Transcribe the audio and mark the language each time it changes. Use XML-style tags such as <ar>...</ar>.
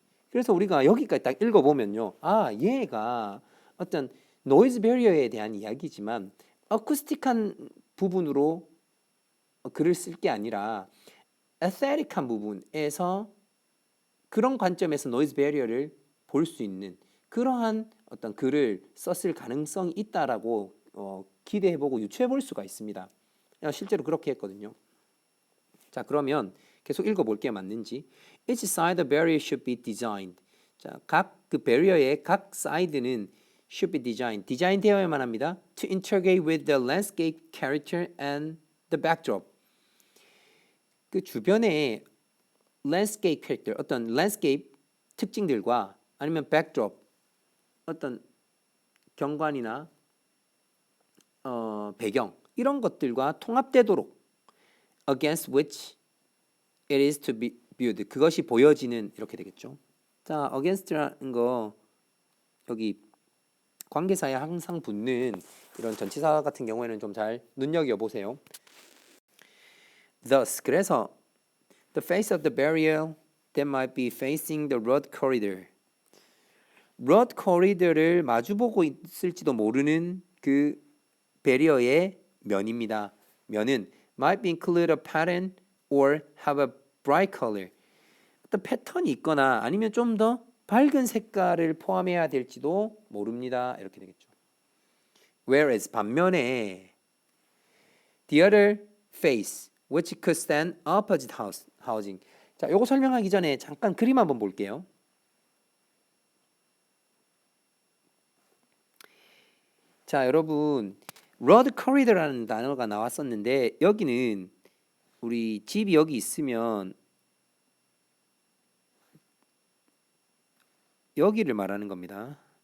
<ko>그래서 우리가 여기까지 딱 읽어보면요. 얘가 어떤 노이즈 베리어에 대한 이야기지만 어쿠스틱한 부분으로 글을 쓸 게 아니라 에스테틱한 부분에서 그런 관점에서 노이즈 베리어를 볼 수 있는 그러한 어떤 글을 썼을 가능성이 있다라고 기대해보고 유추해볼 수가 있습니다. 실제로 그렇게 했거든요. 자, 그러면 계속 읽어볼게요. 맞는지.</ko> <en>Each side of the barrier should be designed.</en> <ko>자, 각 그 베리어의 각 사이드는</ko> <en>should be designed.</en> <ko>디자인 되어야만 합니다.</ko> <en>To integrate with the landscape character and the backdrop.</en> <ko>그 주변의 landscape character, 어떤 landscape 특징들과 아니면 backdrop, 어떤 경관이나 배경 이런 것들과 통합되도록</ko> <en>against which it is to be viewed.</en> <ko>그것이 보여지는 이렇게 되겠죠. 자, against라는 거 여기 관계사에 항상 붙는 이런 전치사 같은 경우에는 좀 잘 눈여겨 보세요.</ko> <en>Thus, 그래서 the face of the barrier that might be facing the road corridor.</en> <ko>road corridor를 마주보고 있을지도 모르는 그 베리어의 면입니다.</ko> <en>면은 might be include a pattern or have a bright color.</en> <ko>어떤 패턴이 있거나 아니면 좀 더 밝은 색깔을 포함해야 될지도 모릅니다. 이렇게 되겠죠.</ko> <en>Whereas 반면에 the other face, which could stand opposite housing.</en> <ko>자, 요거 설명하기 전에 잠깐 그림 한번 볼게요. 자, 여러분, road corridor라는 단어가 나왔었는데 여기는 우리 집이 여기 있으면 여기를 말하는 겁니다.</ko>